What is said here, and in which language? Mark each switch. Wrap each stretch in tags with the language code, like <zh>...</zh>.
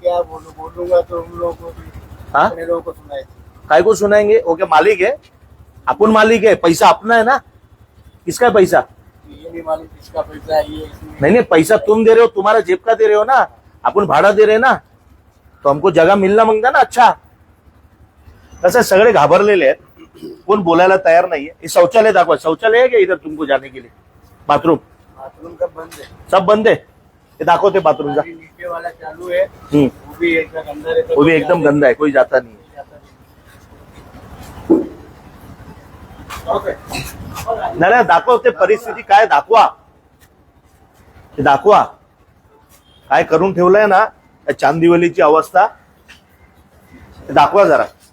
<hi>क्या बोलूंगा तो उन लोगों को भी, हाँ अपने लोगों को सुनाए. काय को सुनाएंगे? ओके मालिक है, अपन मालिक है, पैसा अपना है ना. किसका है पैसा? ये नहीं मालूम किसका पैसा है ये. नहीं नहीं पैसा तुम दे रहे हो, तुम्हारा जेब का दे रहे हो ना, अपन भाड़ा दे रहे हैं ना, तो हमको जगह मिलना मांगता ना.</hi> <mr>अच्छा तसे सगळे घाबरलेले आहेत, कोण बोलायला तयार नाहीये. हे शौचालय दाखवा.</mr> <hi>शौचालय है क्या इधर तुमको जाने के लिए? बाथरूम बाथरूम का बंद है. सब बंद है.</hi> <mr>हे दाखवते</mr> <hi>बाथरूम का. नीचे वाला चालू है, हम्म, वो भी एकदम अंदर है. वो भी एकदम गंदा है, कोई जाता नहीं है.</hi> <en>Okay.</en> <mr>नाही नाही, दाखवते परिस्थिती काय दाखवा, ते दाखवा काय करून ठेवलंय ना या चांदिवलीची अवस्था. ते दाखवा जरा.</mr>